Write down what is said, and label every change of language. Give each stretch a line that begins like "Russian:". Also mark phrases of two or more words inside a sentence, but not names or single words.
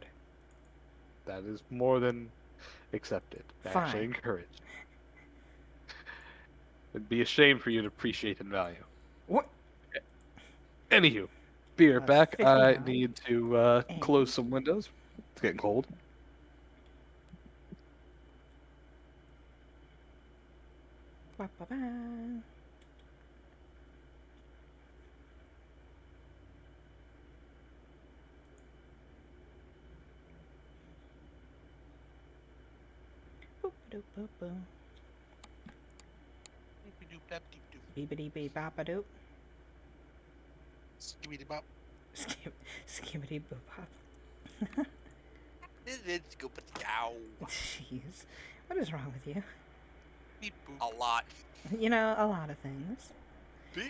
English: That is more than accepted. Actually Fine. encouraged. It'd be a shame for you to appreciate and value. What? Anywho, be right That's back. I $50. need to And- close some windows. It's getting cold. Ba-ba-ba. Boop-a-doop-boop-boo. Doop-a-doop-dap-doop-doop. Beepity-beep-bop-a-doop. Skibbity-bop. Skibbity boop hop. Let's go put the ow. Jeez. What is wrong with you? Beep boop. A lot. You know, a lot of things. Beep